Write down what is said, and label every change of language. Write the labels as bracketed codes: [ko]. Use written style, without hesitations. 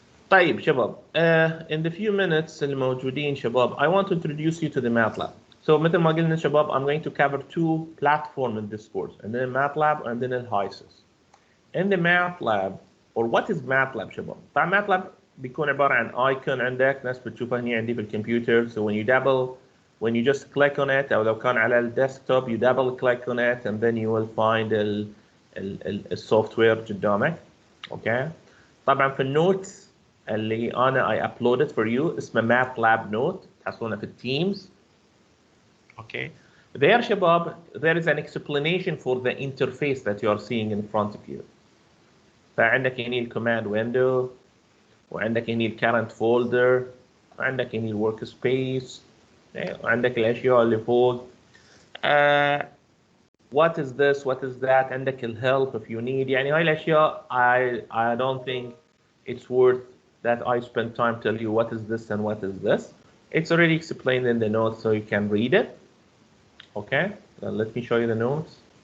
[ar] طيب شباب, [en] in the few minutes [ar] الموجودين شباب, [en] I want to introduce you to the MATLAB. So مثل ما قلنا شباب, I'm going to cover 2 platforms in this course, and then MATLAB and then HYSYS. In the MATLAB, or what is MATLAB [ar] شباب؟ طبعا MATLAB بيكون عبارة عن icon عندك, ناس بتشوفها هنا عندي في الكمبيوتر. [en] So when you just click on it, [ar] أو لو كان على الديسكتوب [en] you double click on it and then you will find [ar] السوفتوير قدامك. [en] Okay. [ar] طبعا في النوتس اللي أنا [en] I uploaded for you [ar] اسمه MATLAB note, تحصلونه في التيمز. [en] Okay. There شباب, there is an explanation for the interface that you are seeing in front of you. [ar] فعندك هنا الكوماند ويندو، وعندك هنا الكرنت فولدر، وعندك هنا الورك سبيس، وعندك الاشياء اللي فوق. [en] What is this? What is that? [ar] عندك الهيلب [en] if you need. [ar] يعني هاي الاشياء [en] I don't think it's worth that I spend time tell you what is this and what is this. It's already explained in the notes so you can read it. Okay, let me show you the notes.